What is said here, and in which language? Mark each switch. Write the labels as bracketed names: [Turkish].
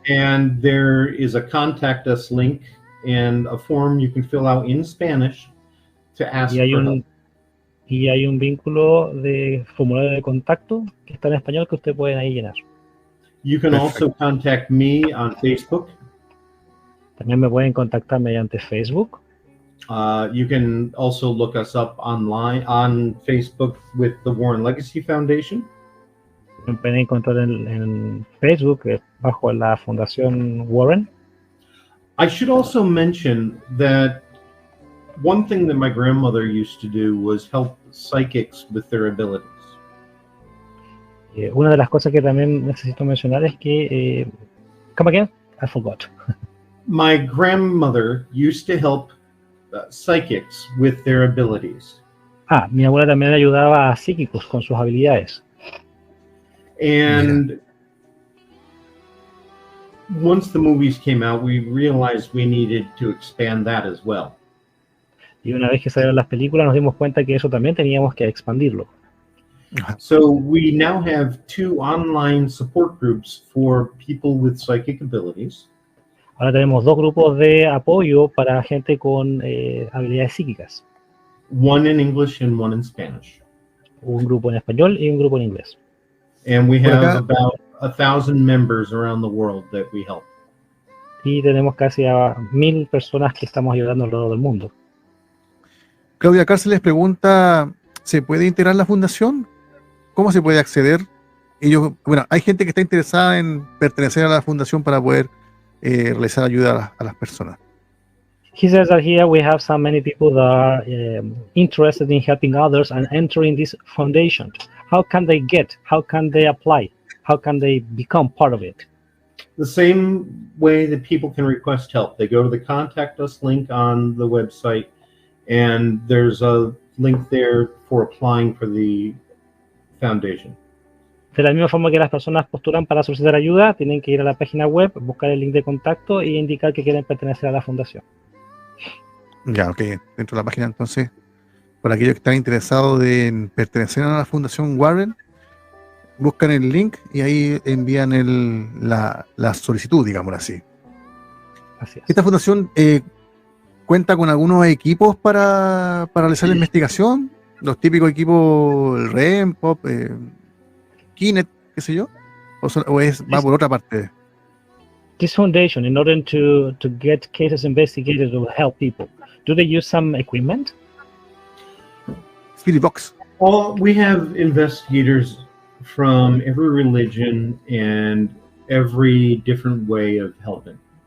[English] And there is a contact us link and a form you can fill out in Spanish to ask for help. [Spanish] Y hay un vínculo de formulario de contacto que está en español que usted puede ahí llenar. [English] You can also contact me on Facebook. [Spanish] También me pueden contactar mediante Facebook. [English] You can also look us up online on Facebook with the Warren Legacy Foundation. [Spanish] Me pueden encontrar en Facebook bajo la Fundación Warren. [English] I should also mention that one thing that my grandmother used to do was help psychics with their abilities. [Spanish] Una de las cosas que también necesito mencionar es que [English] come again? I forgot. My grandmother used to help psychics with their abilities. [Spanish] Mi abuela también ayudaba a psíquicos con sus habilidades. [English] And once the movies came out, we realized we needed to expand that as well. [Spanish] Y una vez que salieron las películas nos dimos cuenta que eso también teníamos que expandirlo. [English] So we now have 2 online support groups for people with psychic abilities. [Spanish] Ahora tenemos 2 grupos de apoyo para gente con habilidades psíquicas. [English] One in English and one in Spanish. [Spanish] Un grupo en español y un grupo en inglés. [English] And we have about 1,000 members around the world that we help. [Spanish] Y tenemos casi a 1,000 personas que estamos ayudando alrededor del mundo. Claudia Cárceles pregunta, ¿se puede integrar la fundación? ¿Cómo se puede acceder? Bueno, hay gente que está interesada en pertenecer a la fundación para poder realizar ayuda a las personas. [English] He says that here we have so many people that are interested in helping others and entering this foundation. How can they apply? How can they become part of it? The same way that people can request help. They go to the Contact Us link on the website, and there's a link there for applying for the foundation. [Spanish] De la misma forma que las personas postulan para solicitar ayuda, tienen que ir a la página web, buscar el link de contacto e indicar que quieren pertenecer a la fundación. Ya, ok. Dentro de la página, entonces, por aquellos que están interesados en pertenecer a la Fundación Warren, buscan el link y ahí envían la solicitud, digamos así. Así es. Esta fundación cuenta con algunos equipos para realizar la investigación, los típicos equipos, el REM, POP, Kinet, qué sé yo, va por otra parte. [English] This foundation, in order to get cases investigated to help people, do they use some equipment? Spirit Box. We have investigators from every religion and every different way of helping.